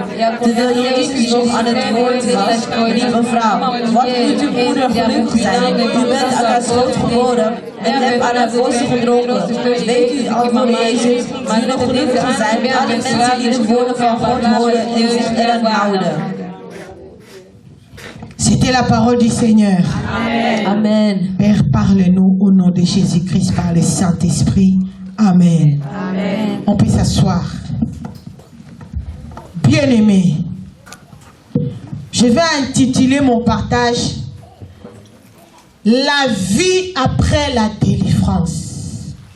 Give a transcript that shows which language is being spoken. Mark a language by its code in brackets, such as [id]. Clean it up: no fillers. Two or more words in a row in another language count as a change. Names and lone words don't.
[nl] Terwijl Jezus nog aan het woord was, riep een vrouw: wat moet uw moeder gelukkig zijn? U bent aan haar schoot geboren en hebt aan haar borst gedronken. Weet u, antwoordde Jezus, maar nog gelukkig zijn alle mensen die de woorden van God horen en zich eraan houden. [fr] C'était la parole du Seigneur. Amen. Amen. Père, parle-nous au nom de Jésus-Christ par le Saint-Esprit. Amen. Amen. On peut s'asseoir. Bien-aimés, je vais intituler mon partage La vie après la délivrance.